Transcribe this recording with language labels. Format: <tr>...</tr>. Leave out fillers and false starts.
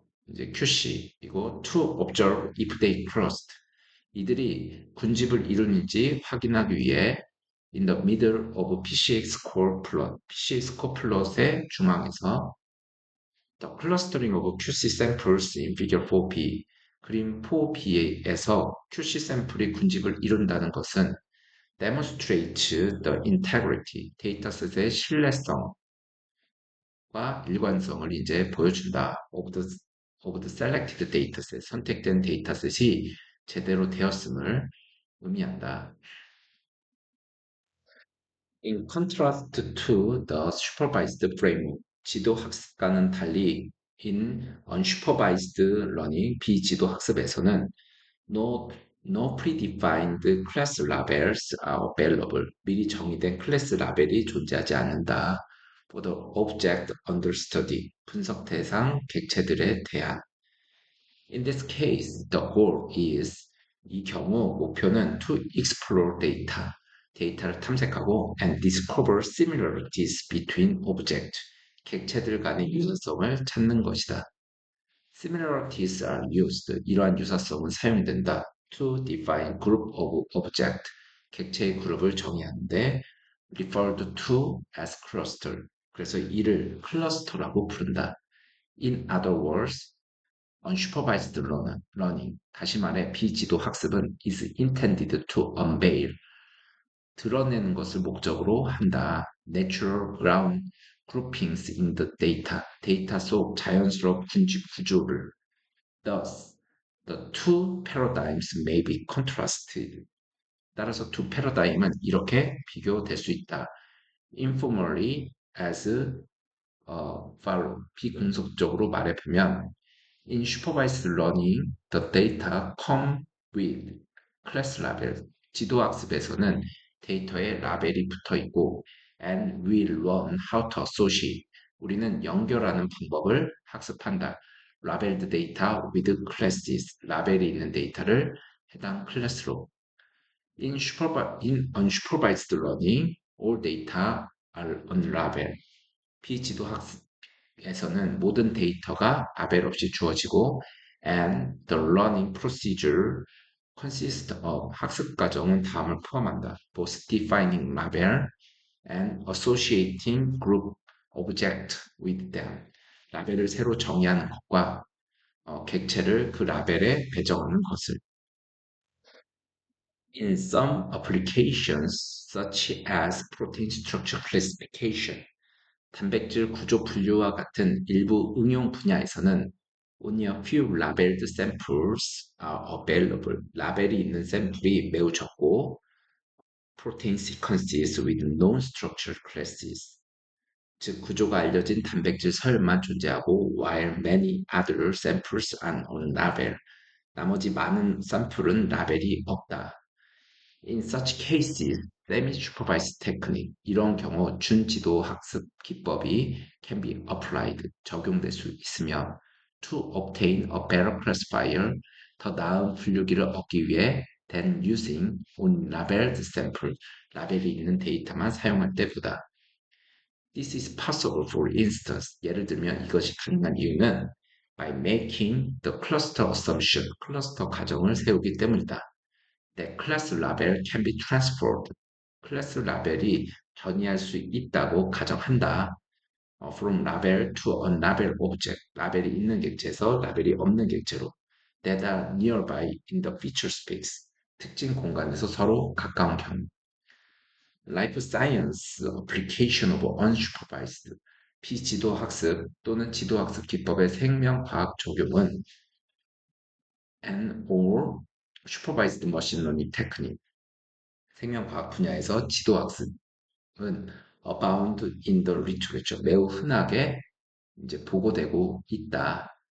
<ko>이제 QC이고</ko> <en>to observe if they crossed,</en> <ko>이들이 군집을 이루는지 확인하기 위해</ko> <en>in the middle of PCA score plot,</en> <ko>PCA score plot의 중앙에서</ko> <en>The clustering of QC samples in figure 4b,</en> <ko>그림 4b에서 QC 샘플이 군집을 이룬다는 것은</ko> <en>demonstrates the integrity,</en> <ko>데이터셋의 신뢰성과 일관성을 이제 보여준다.</ko> <en>of the selected dataset,</en> <ko>선택된 데이터셋이 제대로 되었음을 의미한다.</ko> <en>In contrast to the supervised framework,</en> <ko>지도 학습과는 달리</ko> <en>in unsupervised learning,</en> <ko>비지도 학습에서는</ko> <en>no, no predefined class labels are available.</en> <ko>미리 정의된 클래스 라벨이 존재하지 않는다.</ko> <en>For the object under study,</en> <ko>분석 대상 객체들에 대한.</ko> <en>In this case, the goal is,</en> <ko>이 경우 목표는</ko> <en>to explore data,</en> <ko>데이터를 탐색하고</ko> <en>and discover similarities between objects,</en> <ko>객체들 간의 유사성을 찾는 것이다.</ko> <en>Similarities are used,</en> <ko>이러한 유사성은 사용된다.</ko> <en>To define group of object,</en> <ko>객체의 그룹을 정의하는데</ko> <en>referred to as cluster,</en> <ko>그래서 이를 클러스터라고 부른다.</ko> <en>In other words, unsupervised learning,</en> <ko>다시 말해 비지도 학습은</ko> <en>is intended to unveil,</en> <ko>드러내는 것을 목적으로 한다.</ko> <en>Natural ground groupings in the data,</en> <ko>데이터 속 자연스러운 군집 구조를.</ko> <en>Thus, the two paradigms may be contrasted.</en> <ko>따라서 two paradigm은 이렇게 비교될 수 있다.</ko> <en>Informally as follow,</en> <ko>비공식적으로 말해보면</ko> <en>In supervised learning, the data come with class label.</en> <ko>지도학습에서는 데이터에 라벨이 붙어 있고</ko> <en>and we learn how to associate.</en> <ko>우리는 연결하는 방법을 학습한다.</ko> <en>Labeled data with classes.</en> <ko>라벨이 있는 데이터를 해당 클래스로.</ko> <en>In unsupervised learning, all data are unlabeled.</en> <ko>비지도학습에서는 모든 데이터가 라벨 없이 주어지고</ko> <en>and the learning procedure consists of,</en> <ko>학습 과정은 다음을 포함한다.</ko> <en>both defining label and associating group object with them.</en> <ko>라벨을 새로 정의하는 것과 객체를 그 라벨에 배정하는 것을.</ko> <en>In some applications, such as protein structure classification,</en> <ko>단백질 구조 분류와 같은 일부 응용 분야에서는</ko> <en>only a few labeled samples are available.</en> <ko>라벨이 있는 샘플이 매우 적고</ko> <en>protein sequences with known structure classes,</en> <ko>즉 구조가 알려진 단백질 서열만 존재하고</ko> <en>while many other samples are unlabeled.</en> <ko>나머지 많은 샘플은 라벨이 없다.</ko> <en>In such cases, semi-supervised technique,</en> <ko>이런 경우 준지도 학습 기법이</ko> <en>can be applied,</en> <ko>적용될 수 있으며</ko> <en>to obtain a better classifier,</en> <ko>더 나은 분류기를 얻기 위해</ko> <en>than using unlabeled sample,</en> <ko>라벨이 있는 데이터만 사용할 때보다.</ko> <en>This is possible for instance,</en> <ko>예를 들면 이것이 가능한 이유는</ko> <en>by making the cluster assumption,</en> <ko>클러스터 가정을 세우기 때문이다.</ko> <en>That class label can be transferred.</en> <ko>클래스 라벨이 전이할 수 있다고 가정한다.</ko> <en>From label to unlabeled object.</en> <ko>라벨이 있는 객체에서 라벨이 없는 객체로.</ko> <en>That are nearby in the feature space.</en> <ko>특징 공간에서 서로 가까운 경우.</ko> <en>Life Science Application of Unsupervised</en> <ko>비지도 학습 또는 지도 학습 기법의 생명과학 적용은</ko> <en>and or supervised machine learning technique</en> <ko>생명과학 분야에서 지도 학습은</ko> <en>abound in the literature</en> <ko>매우 흔하게 이제 보고되고 있다.</ko>